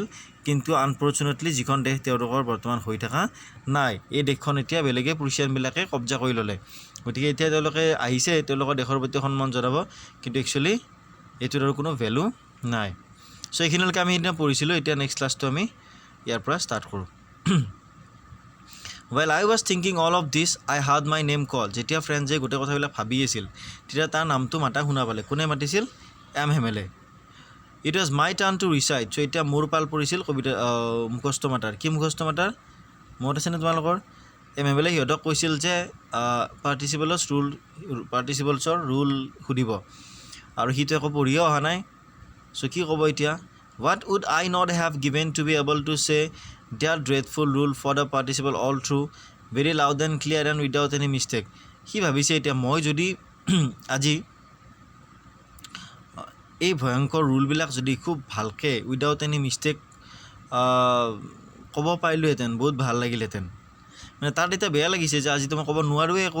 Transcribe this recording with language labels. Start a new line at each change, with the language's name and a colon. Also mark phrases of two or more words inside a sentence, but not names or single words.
Assamese: কিন্তু আনফৰ্চুনেটলি যিখন দেশ তেওঁলোকৰ বৰ্তমান হৈ থকা নাই, এই দেশখন এতিয়া বেলেগে প্ৰুছিয়ানবিলাকে কব্জা কৰি ল'লে। গতিকে এতিয়া তেওঁলোকে আহিছে তেওঁলোকৰ দেশৰ প্ৰতি সন্মান জনাব, কিন্তু একচুৱেলি এইটোৰ আৰু কোনো ভেলু নাই। চ' এইখিনিলৈকে আমি সেইদিনা পঢ়িছিলোঁ। এতিয়া নেক্সট ক্লাছটো আমি ইয়াৰ পৰা ষ্টাৰ্ট কৰোঁ।
English: While I was thinking all of this, I heard my name called.
Assamese: যেতিয়া ফ্ৰেণ্ডজে গোটেই কথাবিলাক ভাবি আছিল, তেতিয়া তাৰ নামটো মাতা শুনা পালে। কোনে মাতিছিল?
English: MMLA. It was my turn to recite.
Assamese: চ' এতিয়া মোৰ পাল পৰিছিল কবিতা মুখস্থ মাতাৰ। কি মুখস্থ মাতাৰ? মনত আছেনে তোমালোকৰ? MMLA সিহঁতক কৈছিল যে পাৰ্টিচিপলছৰ ৰুল সুধিব, আৰু সিটো একো পঢ়িও অহা নাই। চ' কি ক'ব এতিয়া?
English: What would I not have given to be able to say that dreadful rule for the participle all through, very loud and clear and without any mistake?
Assamese: সি ভাবিছে এতিয়া মই যদি আজি এই ভয়ংকৰ ৰুলবিলাক যদি খুব ভালকৈ
English: without any mistake
Assamese: ক'ব পাৰিলোহেঁতেন, বহুত ভাল লাগিলহেঁতেন। মানে তাৰ এতিয়া বেয়া লাগিছে যে আজিতো মই ক'ব নোৱাৰোঁৱে একো।